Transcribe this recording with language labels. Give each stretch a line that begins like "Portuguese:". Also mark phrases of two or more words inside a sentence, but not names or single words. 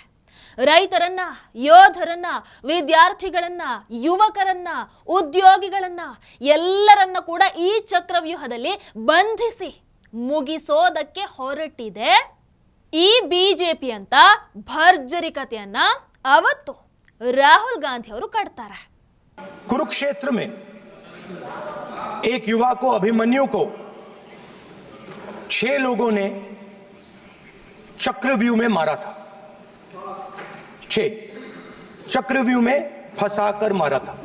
Kannada: ರೈತರನ್ನ, ಯೋಧರನ್ನ, ವಿದ್ಯಾರ್ಥಿಗಳನ್ನ, ಯುವಕರನ್ನ, ಉದ್ಯೋಗಿಗಳನ್ನ ಎಲ್ಲರನ್ನ ಕೂಡ ಈ ಚಕ್ರವ್ಯೂಹದಲ್ಲಿ ಬಂಧಿಸಿ ಮುಗಿಸೋದಕ್ಕೆ ಹೊರಟಿದೆ ಈ ಬಿಜೆಪಿ ಅಂತ ಭರ್ಜರಿ ಕಥೆಯನ್ನ ಅವತ್ತು ರಾಹುಲ್ ಗಾಂಧಿ ಅವರು ಕಟ್ತಾರೆ.
Hindi: कुरुक्षेत्र में एक युवा को, अभिमन्यु को 6 लोगों ने चक्रव्यूह में मारा था. 6 चक्रव्यूह में फंसाकर मारा था.